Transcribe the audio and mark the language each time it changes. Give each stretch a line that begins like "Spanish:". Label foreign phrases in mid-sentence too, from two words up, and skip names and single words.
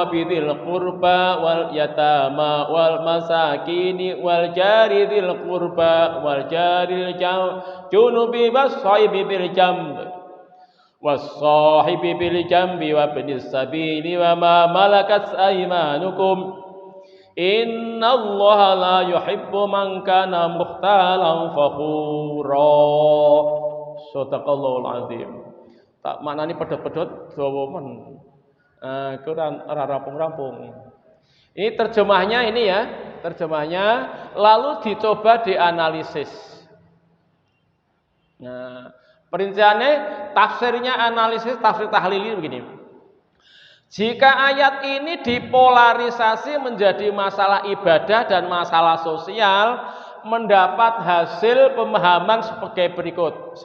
Arabic: بذي القربى واليتامى والمساكين والجار ذي القربى والجار الجنب والصاحب بالجنب والصاحب بالجنب وابن السبيل وما ملكت أيمانكم إن الله لا يحب من كان مختالا فخورا. صدق الله العظيم.
Javanese: Tak maknani pedhot-pedhot dawa men. Iku ora rampung-rampung.
Indonesian: Ini terjemahnya ini ya, terjemahnya lalu dicoba dianalisis. Nah, perinciannya tafsirnya analisis tafsir tahlili begini. Jika ayat ini dipolarisasi menjadi masalah ibadah dan masalah sosial, mendapat hasil pemahaman sebagai berikut.